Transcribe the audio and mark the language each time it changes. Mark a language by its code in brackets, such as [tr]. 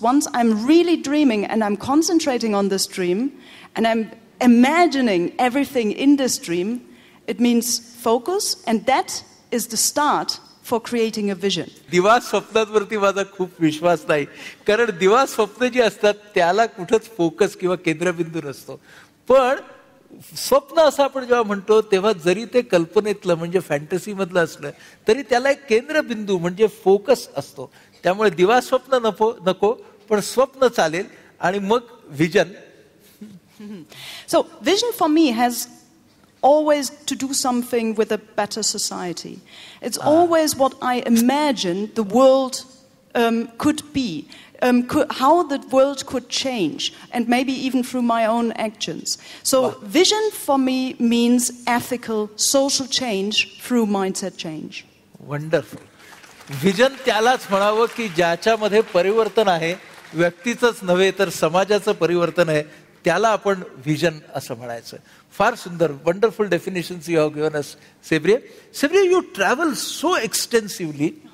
[en] Once I'm really dreaming and I'm concentrating on this dream and I'm imagining everything in this dream, it means focus, and that is the start for creating a vision. [mr] दिवा स्वप्नांवरती माझा खूप विश्वास नाही, कारण दिवा स्वप्न जी असतात त्याला कुठंच फोकस किंवा केंद्रबिंदू नसतो. पण स्वप्न असं आपण जेव्हा म्हणतो तेव्हा जरी ते कल्पनेतलं म्हणजे फॅन्टसी मधलं असलं तरी त्याला एक केंद्रबिंदू म्हणजे फोकस असतो. त्यामुळे दिवा स्वप्न नको, पण स्वप्न चालेल, आणि मग vision. [en] So vision for me has always to do something with a better society. It's always what I imagine the world could be, how the world could change, and maybe even through my own actions. So vision for me means ethical, social change through mindset change. Wonderful. [mr] Vision त्यालाच म्हणावं की ज्याच्यामध्ये परिवर्तन आहे, व्यक्तीचंच नव्हे तर समाजाचं परिवर्तन आहे, त्याला आपण विजन असं म्हणायचं. फार सुंदर, [en] Wonderful definitions you have given us, सेब्रिये. सेब्रिये, you travel so extensively.